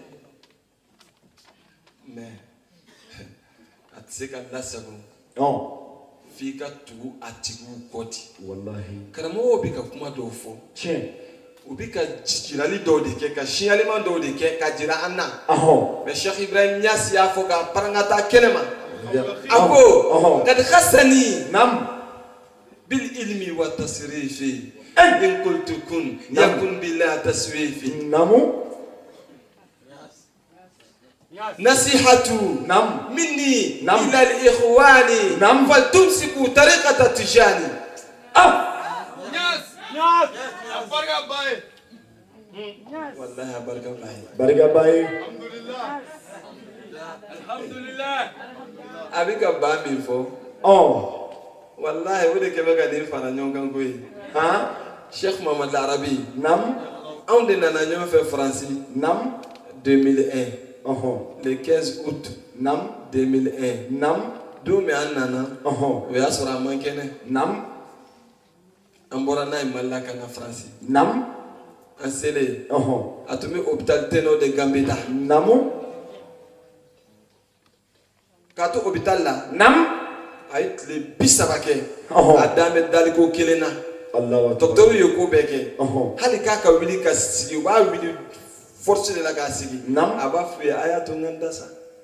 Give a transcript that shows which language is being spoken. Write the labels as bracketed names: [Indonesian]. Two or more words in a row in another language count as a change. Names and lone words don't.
[Bambara] mais a tɛ se ka lasago f'i ka tugu a tigiw kɔ ten wallahi karamɔgɔw bɛ ka kuma dɔw fɔ tiɲɛ u bɛ ka jirali dɔw de kɛ ka signalement dɔw de kɛ ka jira an na mais Cheikh Ibrahim Niass y'a fɔ k'a parangata kɛnɛ ma a ko [Arabic] قد خصني نعم بالعلم والتصريف إن قلت كن يكن بلا تسويف نعم نصيحة نعم مني إلى الإخوان نعم فلتمسكوا طريقة التجاني Niass [Wolof] barka baye [Arabic] wallahi [Wolof] barka baye [Arabic] alhamdulillah abi ka [Bambara] ba min fɔ wallahi o de kɛmɛ ka nin fara ɲɔgɔn kan koyi Cheikh Mohamed Arabi nam anw de nana ɲɔgɔn fɛ Faransi nam 2001 [French] le 15 août [Bambara] nam 2001 nam don min an nana o y'a sɔrɔ a man kɛnɛ nam an bɔra n'a ye Mali la ka na Faransi nam an selen a tun bɛ hôpital Teno de Gambetta namu k'a to hôpital la nam a ye tile 30 kɛ a dan bɛ daliko kelen na docteur ye ko bɛɛ kɛ hali k'a ka wuli ka sigi u b'a wuli force de la k'a sigi nam a b'a f'u ye a y'a to n ka n da sa